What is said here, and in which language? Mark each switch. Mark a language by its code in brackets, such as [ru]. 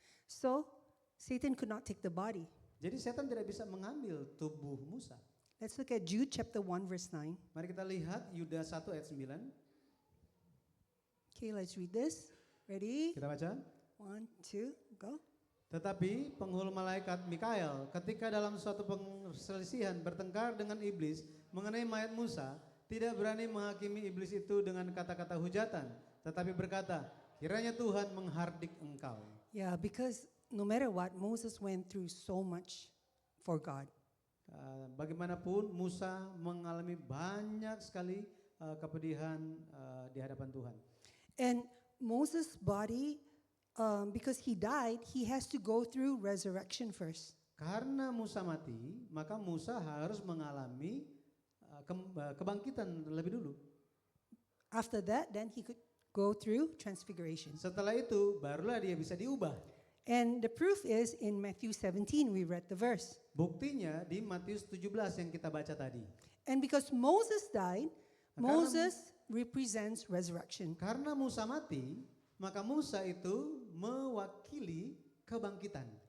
[en] So Satan could not take the body. [id] Jadi setan tidak bisa mengambil tubuh Musa. [en] Let's look at Jude chapter 1 verse 9. [id] Mari kita lihat Yuda 1 ayat 9. [en] Okay, let's read this. Ready? [id] Kita baca. [en] 1, 2, go. [id] Tetapi penghulu malaikat Mikael ketika dalam suatu perselisihan bertengkar dengan iblis mengenai mayat Musa, tidak berani menghakimi iblis itu dengan kata-kata hujatan, tetapi berkata, kiranya Tuhan menghardik engkau. [en] Yeah, because no matter what, Moses went through so much for God. [id] Bagaimanapun Musa mengalami banyak sekali kepedihan di hadapan Tuhan. [en] And Moses' body, because he died, he has to go through resurrection first. [id] Karena Musa mati, maka Musa harus mengalami kebangkitan lebih dulu. [en] After that, then he could go through transfiguration. [id] Setelah itu barulah dia bisa diubah. [en] And the proof is in Matthew 17, we read the verse. [id] Buktinya di Matius 17 yang kita baca tadi. [en] And because Moses died, [id] Karena- [en] Moses represents resurrection. [id] Karena Musa mati, maka Musa itu mewakili kebangkitan.